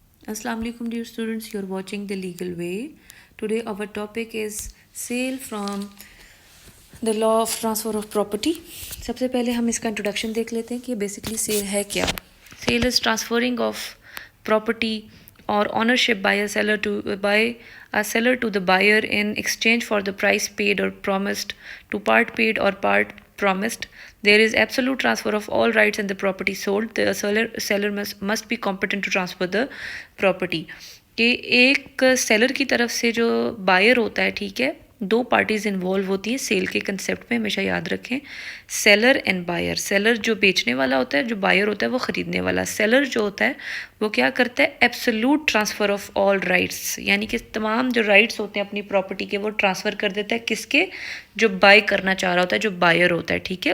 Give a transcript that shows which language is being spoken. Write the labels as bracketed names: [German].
[English] Assalamu alaikum dear students, you're watching The Legal Way. Today our topic is sale from the law of transfer of property. [Hindi] सबसे पहले हम इसका introduction देख लेते हैं कि बेसिकली सेल है क्या. [English] Sale is transferring of property or ownership by a seller to the buyer in exchange for the price paid or promised, to part paid or part promised. There is absolute transfer of all rights in the property sold. The seller must be competent to transfer the property. [Hindi] कि एक seller की तरफ से जो buyer होता है, ठीक है, दो पार्टीज़ इन्वॉल्व होती हैं सेल के कंसेप्ट में, हमेशा याद रखें. Seller and buyer. सेलर जो बेचने वाला होता है, जो बायर होता है वो ख़रीदने वाला. सेलर जो होता है वो क्या करता है, [English] absolute transfer of all rights, [Hindi] यानी कि तमाम जो राइट्स होते हैं अपनी प्रॉपर्टी के वो ट्रांसफ़र कर देता है किसके, जो बाय करना चाह रहा होता है, जो बायर होता है, ठीक है.